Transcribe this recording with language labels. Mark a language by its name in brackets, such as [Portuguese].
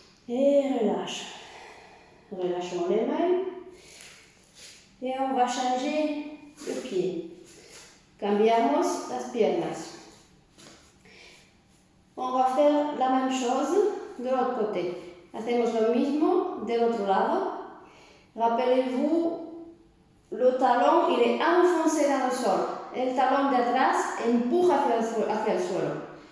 [French] Et relâche. Relâchons les mains. Et on va changer le pied. [Spanish] Cambiamos las piernas. [French] On va faire la même chose de l'autre côté. [Spanish] Hacemos lo mismo del otro lado. [French] Rappelez-vous, le talon il est enfoncé dans le sol. [Spanish] El talón de atrás empuja hacia el suelo.